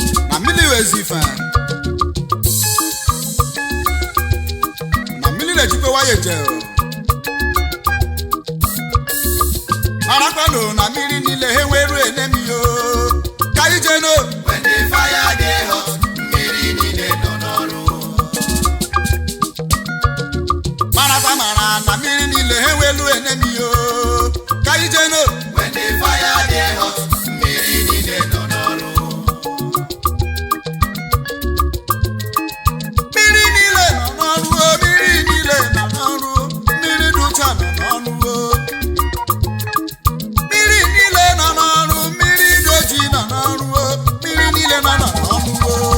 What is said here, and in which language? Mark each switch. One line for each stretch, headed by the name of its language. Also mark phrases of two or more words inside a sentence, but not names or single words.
Igbo: Na mmiri wee zi ife. Na mmiri na-ejikwa waya eje o. Marakwanụ na mmiri niile ha enweru enemi o. Ka anyị jee n'o.
Nigerian Pidgin: When the fire dey hot,
Igbo: mmiri niile nọ n'ọrụ. Marata mara na mmiri niile ha enwelu enemi o. Ka anyị jee n'o.
Nigerian Pidgin: When the fire dey hot,
Igbo: mmiri niile nọ n'ọrụ. Mmiri niile nọ n'ọrụ o, mmiri niile nọ n'ọrụ o, mmiri dị ụcha nọ n'ọrụ o. Mmiri niile nọ n'ọrụ, mmiri dị ojii nọ n'ọrụ o, mmiri niile nọ, nọ n'ọrụ o.